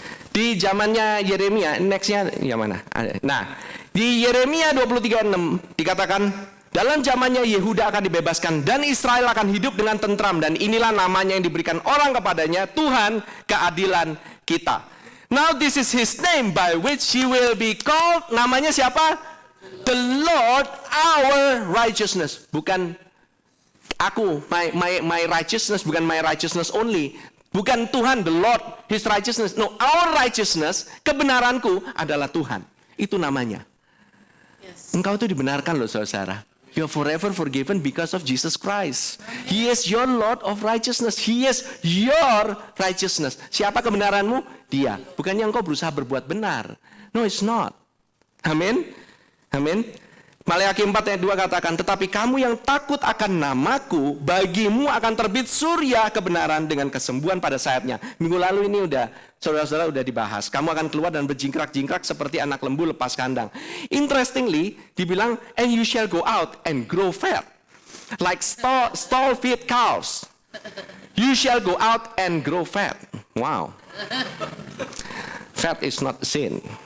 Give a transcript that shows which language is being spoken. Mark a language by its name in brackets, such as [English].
[Indonesian] Di zamannya Yeremia, nextnya yang mana? Nah, di Yeremia 23:6 dikatakan, dalam zamannya Yehuda akan dibebaskan dan Israel akan hidup dengan tentram, dan inilah namanya yang diberikan orang kepadanya, Tuhan keadilan kita. [English] Now this is His name by which He will be called. [Indonesian] Namanya siapa? [English] The Lord our righteousness. [Indonesian] Bukan aku, [English] my righteousness, bukan my righteousness only. [Indonesian] Bukan Tuhan, [English] the Lord, His righteousness. No, our righteousness, [Indonesian] kebenaranku adalah Tuhan. Itu namanya. Yes. Engkau itu dibenarkan loh saudara. [English] You are forever forgiven because of Jesus Christ. He is your Lord of righteousness. He is your righteousness. [Indonesian] Siapa kebenaranmu? Dia. Bukannya engkau berusaha berbuat benar. [English] No, it's not. [Indonesian] Amin. Amin. Maleakhi 4 ayat 2 katakan, tetapi kamu yang takut akan namaku, bagimu akan terbit surya kebenaran dengan kesembuhan pada sayapnya. Minggu lalu ini saudara-saudara udah dibahas. Kamu akan keluar dan berjingkrak-jingkrak seperti anak lembu lepas kandang. [English] Interestingly, [Indonesian] dibilang, [English] and you shall go out and grow fat, like stall-fed cows. You shall go out and grow fat. Wow. Fat is not sin.